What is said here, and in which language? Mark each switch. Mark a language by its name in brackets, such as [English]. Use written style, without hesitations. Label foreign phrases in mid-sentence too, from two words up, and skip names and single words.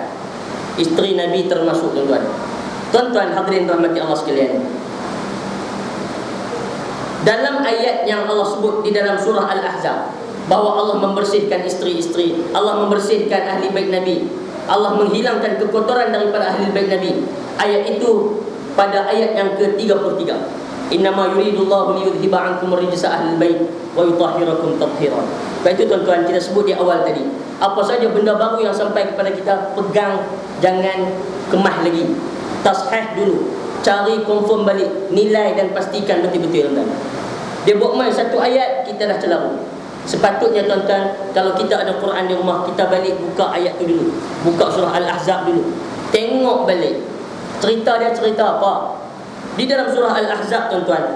[Malay] Isteri Nabi termasuk, tuan-tuan. Tuan-tuan hadirin rahmati Allah sekalian, dalam ayat yang Allah sebut di dalam surah Al-Ahzab bahawa Allah membersihkan isteri-isteri, Allah membersihkan ahli bait Nabi, Allah menghilangkan kekotoran daripada ahli bait Nabi. Ayat itu pada ayat yang ke-33, [Arabic] إنما يريد الله ليذهب عنكم الرجس أهل البيت ويطهركم تطهيرا. [Malay] Sebab itu tuan-tuan, kita sebut di awal tadi, apa saja benda baru yang sampai kepada kita, pegang, jangan kemah lagi. Tashih dulu, cari confirm balik, nilai dan pastikan betul-betul tuan-tuan. Dia buat main satu ayat, kita dah celaru. Sepatutnya tuan-tuan, kalau kita ada Quran di rumah, kita balik buka ayat tu dulu, buka surah Al-Ahzab dulu, tengok balik cerita dia cerita apa di dalam surah Al-Ahzab tuan-tuan.